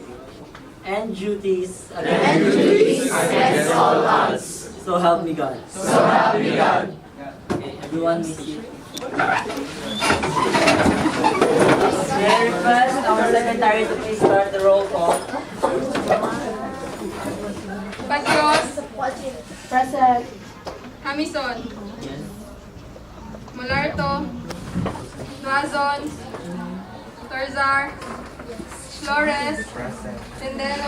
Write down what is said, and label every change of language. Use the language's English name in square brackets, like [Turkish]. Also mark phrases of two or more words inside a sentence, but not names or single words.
[English] And duties. And duties against all odds. So help me God. So help me God. Okay, everyone be seated. May I request our secretary to please start the roll call. Bagyos. Present. Hamison. Molarto. Nuazon. Torzar. Flores. Sendero.